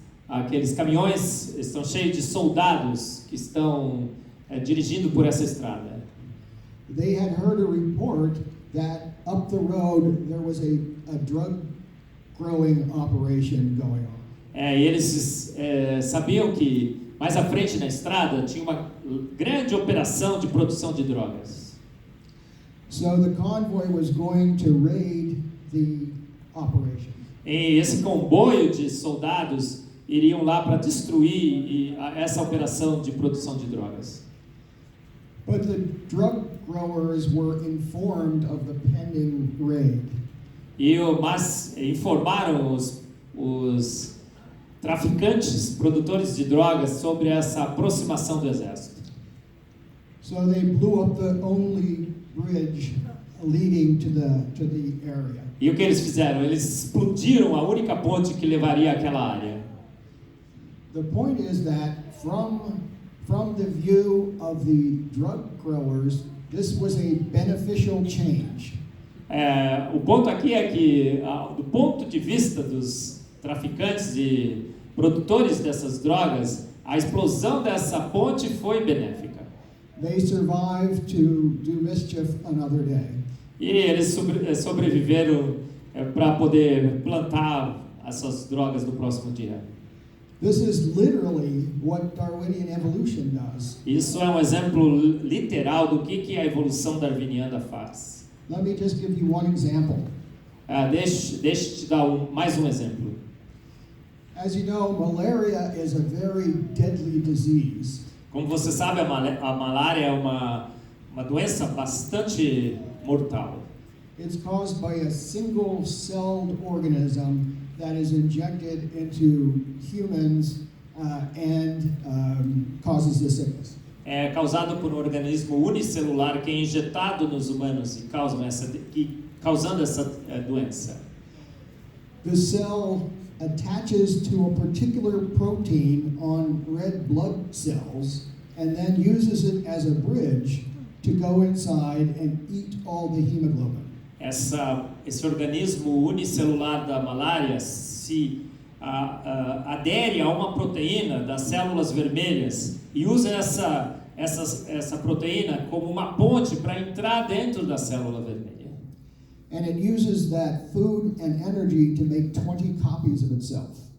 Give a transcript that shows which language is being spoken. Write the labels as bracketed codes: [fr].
[pt] Aqueles caminhões estão cheios de soldados que estão dirigindo por essa estrada. [en] They had heard a report that up the road there was a drug growing operation going on. [pt] E eles sabiam que mais à frente na estrada tinha uma grande operação de produção de drogas. [en] So the convoy was going to raid the operation. [pt] E esse comboio de soldados iriam lá para destruir essa operação de produção de drogas. [en] But the drug growers were informed of the pending raid. [pt] Mas informaram os traficantes, produtores de drogas, sobre essa aproximação do exército. [en] So they blew up the only bridge leading to the area. [pt] E o que eles fizeram? Eles explodiram a única ponte que levaria àquela área. [en] The point is that from the view of the drug growers, this was a beneficial change. [pt] O ponto aqui é que, do ponto de vista dos traficantes e produtores dessas drogas, a explosão dessa ponte foi benéfica. [en] They survived to do mischief another day. [pt] E eles sobreviveram para poder plantar essas drogas no próximo dia. [en] This is literally what Darwinian evolution does. [pt] Isso é um exemplo literal do que a evolução darwiniana faz. [en] Let me just give you one example. [pt] Deixa eu te dar mais um exemplo. [en] As you know, malaria is a very deadly disease. [pt] Como você sabe, a malária é uma doença bastante mortal. [en] It's caused by a single-celled organism that is injected into humans and causes the sickness. [pt] É causado por um organismo unicelular que é injetado nos humanos e causando essa doença. [en] The cell attaches to a particular protein on red blood cells and then uses it as a bridge to go inside and eat all the hemoglobin. [pt] Esse organismo unicelular da malária se adere a uma proteína das células vermelhas e usa essa proteína como uma ponte para entrar dentro da célula vermelha. [en] And it uses that food and energy to make 20 copies of itself.